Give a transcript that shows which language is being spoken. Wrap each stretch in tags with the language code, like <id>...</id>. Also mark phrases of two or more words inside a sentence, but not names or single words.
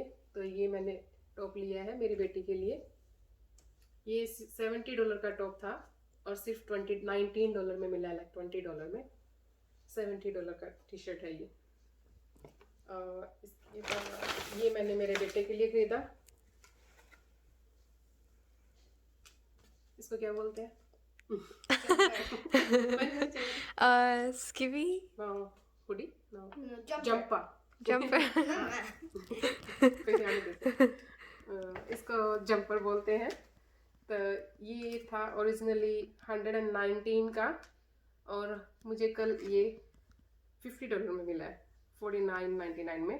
<hi>तो ये मैंने टॉप लिया है मेरी बेटी के लिए। ये $70 का टॉप था और सिर्फ $19 में मिला, लाइक $20 में $70 का टी शर्ट है ये। इसके बाद ये मैंने मेरे बेटे के लिए खरीदा, इसको क्या बोलते हैं,</hi> <en>Skivvy? No. Hoodie? No. No, jumper. Jumper. Jumper?</en> <hi>कोई ध्यान नहीं देता। इसको जंपर बोलते हैं। तो ये था ओरिजिनली 119 का, और मुझे कल ये $50 में मिला है, 49.99 में।</hi>